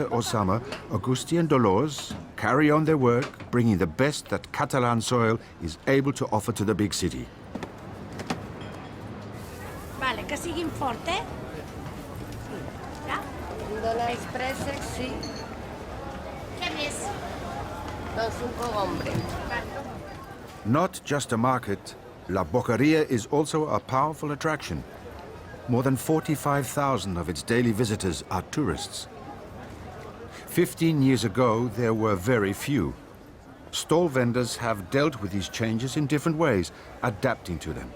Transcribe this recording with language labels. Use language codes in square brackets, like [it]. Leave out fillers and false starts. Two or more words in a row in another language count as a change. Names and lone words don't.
[en] or summer, Agustí and Dolores carry on their work, bringing the best that Catalan soil is able to offer to the big city. [ca] Vale, que siguin fort, eh? Ja? Dones préssecs, sí. Què més? Doncs un cogombre. [en] Not just a market, La Boqueria is also a powerful attraction. More than 45,000 of its daily visitors are tourists. 15 years ago, there were very few. Stall vendors have dealt with these changes in different ways, adapting to them.